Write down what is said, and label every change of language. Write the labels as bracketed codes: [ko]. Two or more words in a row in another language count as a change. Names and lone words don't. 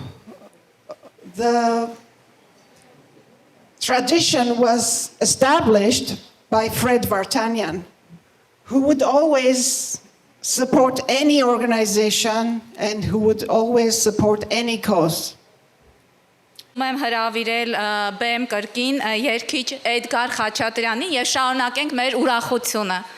[en] the tradition was established by Fred Vartanian, who would always support any organization and who would always support any cause. [hy] Եմ հրավիրել BM կրկին երգիչ Էդգար Խաչատրյանի եւ շարունակենք մեր ուրախությունը։